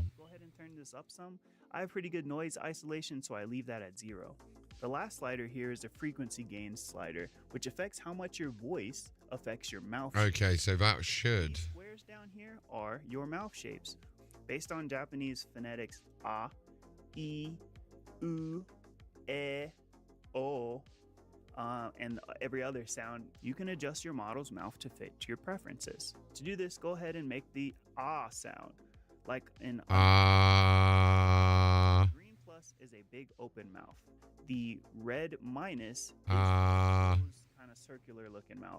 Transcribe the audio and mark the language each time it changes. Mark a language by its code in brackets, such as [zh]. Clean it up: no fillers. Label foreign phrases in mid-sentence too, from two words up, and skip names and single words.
[en] Go ahead and turn this up some. I have pretty good noise isolation, so I leave that at 0. The last slider here is the frequency gain slider, which affects how much your voice affects your mouth. Okay, so that should. These squares down here are your mouth shapes. Based on Japanese phonetics, [ja] a, e, u, e, o, [en] and every other sound, you can adjust your model's mouth to fit your preferences. To do this, go ahead and make the ah sound, like an Green plus is a big open mouth. The red minus is kind of circular looking mouth.